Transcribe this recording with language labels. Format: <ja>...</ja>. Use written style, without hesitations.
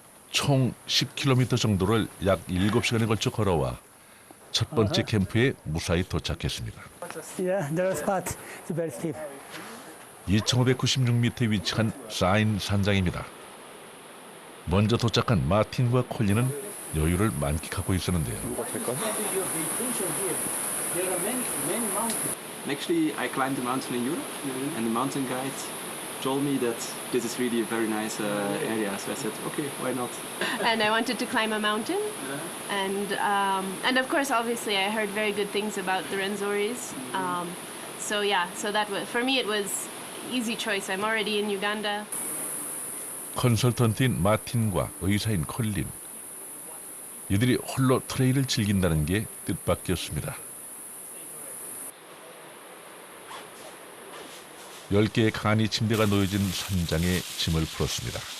<ko>총 10km 정도를 약 7시간에 걸쳐 걸어와 첫 번째 캠프에 무사히 도착했습니다.</ko> <en>Yeah, there are spots. It's very steep.</en> <ko>2,596m에 위치한 사인 산장입니다. 먼저 도착한 마틴과 콜린은 여유를 만끽하고 있었는데요.</ko> <en>Actually, I climbed the mountain in Europe, and the mountain guide told me that this is really a very nice area. So I said, okay, why not? And I wanted to climb a mountain, and of course, obviously, I heard very good things about the Renzoris. So yeah, so that was for me. It was easy choice. I'm already in Uganda.</en> <ko>컨설턴트인 마틴과 의사인 콜린. 이들이 홀로 트레일을 즐긴다는 게 뜻밖이었습니다. 10개의 간이 침대가 놓여진 산장에 짐을 풀었습니다.</ko>